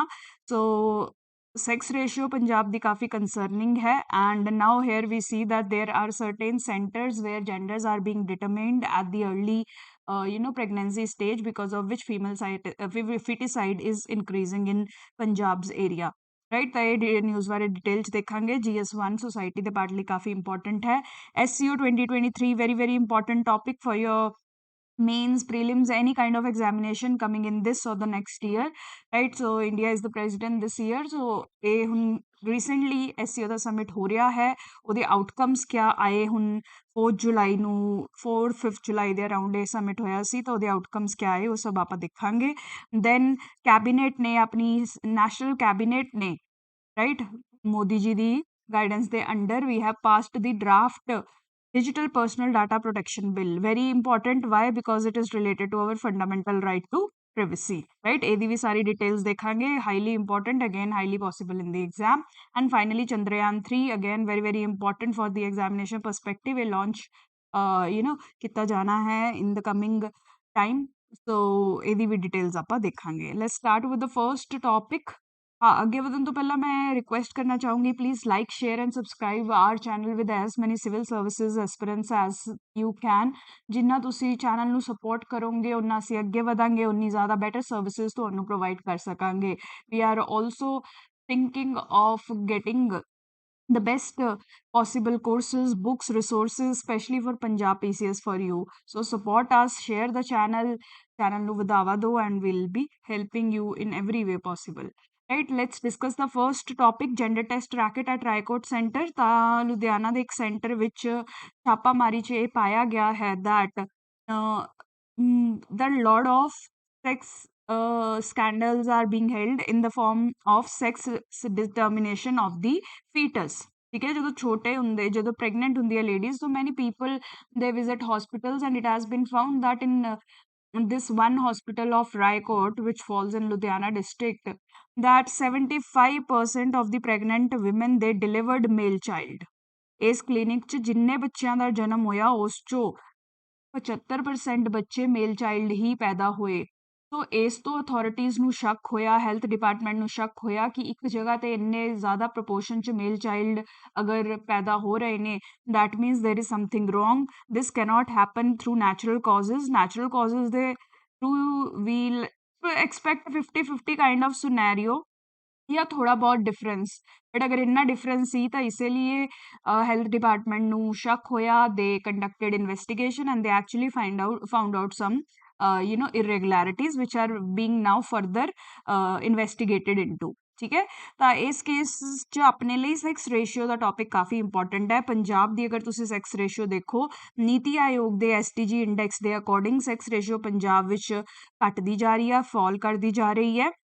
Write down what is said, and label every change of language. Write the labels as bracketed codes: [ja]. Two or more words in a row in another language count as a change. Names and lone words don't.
[en] So sex ratio [pa] Punjab di काफी concerning hai, [en] and now here we see that there are certain centers where genders are being determined at the early pregnancy stage, because of which female feticide is increasing in Punjab's area. राइट, [pa] ਤੋ ਯੇ ਨਿਊਜ਼ ਬਾਰੇ ਡਿਟੇਲ ਚ ਦੇਖਾਂਗੇ. [hi] GS1 सोसाइटी के पार्ट लिए काफ़ी इंपॉर्टेंट है. [en] SCO 2023 very very important topic for your mains, prelims, any kind of examination coming in this or the next year, right? So India is the president this year, so [pa] ਇਹ ਹੁਣ recently SCO ਦਾ summit ਹੋ ਰਿਹਾ ਹੈ. ਉਹਦੇ outcomes ਕਿਆ ਆਏ ਹੁਣ 4th ਜੁਲਾਈ ਨੂੰ 4th-5th ਜੁਲਾਈ ਦੇ ਅਰਾਊਂਡ ਇਹ summit ਹੋਇਆ ਸੀ, ਤਾਂ ਉਹਦੇ outcomes ਕਿਆ ਆਏ ਉਹ ਸਭ ਆਪਾਂ ਦੇਖਾਂਗੇ. [en] Then [pa] cabinet ਨੇ ਆਪਣੀ national cabinet ਨੇ, [en] right, [pa] ਮੋਦੀ ਜੀ ਦੀ guidance ਦੇ under [en] we have passed the draft Digital Personal Data Protection Bill. Very important. Why? Because it is related to our fundamental right to privacy, right? [pa] ਇਹਦੀ ਵੀ ਸਾਰੀ details ਦੇਖਾਂਗੇ. [en] Highly important, again highly possible in the exam. And finally Chandrayaan 3, again very very important for the examination perspective. [pa] A launch ਕੀਤਾ ਜਾਣਾ ਹੈ [en] in the coming time. [pa] So ਇਹਦੀ ਵੀ details ਆਪਾਂ ਦੇਖਾਂਗੇ. [en] Let's start with the first topic. हाँ, [pa] ਅੱਗੇ ਵਧਣ ਤੋਂ ਪਹਿਲਾਂ ਮੈਂ ਰਿਕੁਐਸਟ ਕਰਨਾ ਚਾਹੂੰਗੀ, [en] please like share and subscribe our channel with as many civil services aspirants as you can. [pa] ਜਿੰਨਾ ਤੁਸੀਂ ਚੈਨਲ ਨੂੰ ਸਪੋਰਟ ਕਰੋਗੇ ਉਨਾ ਅਸੀਂ ਅੱਗੇ ਵਧਾਂਗੇ, ਉਨੀ ਜ਼ਿਆਦਾ ਬੈਟਰ ਸਰਵਿਸਿਜ਼ ਤੁਹਾਨੂੰ ਪ੍ਰੋਵਾਈਡ ਕਰ ਸਕਾਂਗੇ. [en] we are also thinking of getting the best possible courses, books, resources, especially for Punjab PCS for you. So support us, share the channel [pa] ਨੂੰ ਵਧਾਵਾ ਦਿਓ, [en] and we'll be helping you in every way possible. Right, let's discuss the first topic, gender test racket at Raikot Center. [pa] ਤਾਂ ਲੁਧਿਆਣਾ ਦੇ ਇੱਕ ਸੈਂਟਰ ਵਿੱਚ ਛਾਪਾਮਾਰੀ 'ਚ ਇਹ ਪਾਇਆ ਗਿਆ ਹੈ [en] that the lot of sex scandals are being held in the form of sex determination of the fetus. [hi] ठीक है, [pa] ਜਦੋਂ ਛੋਟੇ ਹੁੰਦੇ, ਜਦੋਂ pregnant ਹੁੰਦੀ ਹੈ [en] ladies, so many people they visit hospitals, and it has been found that in this one hospital of Raikot, which falls in Ludhiana district, that 75% of the pregnant women they delivered male child. [pa] ਇਸ ਕਲੀਨਿਕ 'ਚ ਜਿੰਨੇ ਬੱਚਿਆਂ ਦਾ ਜਨਮ ਹੋਇਆ ਉਸ 'ਚੋਂ 75% ਬੱਚੇ [en] male child [pa] ਹੀ ਪੈਦਾ ਹੋਏ. ਸੋ ਇਸ ਤੋਂ ਅਥਾਰਟੀਜ਼ ਨੂੰ ਸ਼ੱਕ ਹੋਇਆ, [en] health department [pa] ਨੂੰ ਸ਼ੱਕ ਹੋਇਆ ਕਿ ਇੱਕ ਜਗ੍ਹਾ ਤੇ ਇੰਨੇ ਜ਼ਿਆਦਾ ਪ੍ਰਪੋਰਸ਼ਨ 'ਚ [en] male child [pa] ਅਗਰ ਪੈਦਾ ਹੋ ਰਹੇ ਨੇ, [en] that means there is something wrong. This cannot happen through natural causes. Natural causes [pa] ਦੇ [en] through we'll expect 50-50 kind of scenario [pa] ਜਾਂ ਥੋੜਾ ਬਹੁਤ ਡਿਫਰੈਂਸ, ਬਟ ਅਗਰ ਇੰਨਾ ਡਿਫਰੈਂਸ ਸੀ ਤਾਂ ਇਸੇ ਲਈ [en] health department [pa] ਨੂੰ ਸ਼ੱਕ ਹੋਇਆ. [en] they conducted investigation and they actually found out some irregularities which are being now further investigated into. [hi] ठीक है। [pa] ਤਾਂ ਇਸ ਕੇਸ 'ਚ ਆਪਣੇ ਲਈ [en] sex ratio [pa] ਦਾ ਟੌਪਿਕ ਕਾਫੀ ਇੰਪੋਰਟੈਂਟ ਹੈ। ਪੰਜਾਬ ਦੀ ਅਗਰ ਤੁਸੀਂ [en] sex ratio [pa] ਦੇਖੋ, ਨੀਤੀ ਆਯੋਗ ਦੇ STG ਇੰਡੈਕਸ ਦੇ ਅਕੋਰਡਿੰਗ [en] sex ratio [pa] ਪੰਜਾਬ ਵਿੱਚ ਘਟਦੀ ਜਾ ਰਹੀ ਹੈ, ਫਾਲ ਕਰਦੀ ਜਾ ਰਹੀ ਹੈ।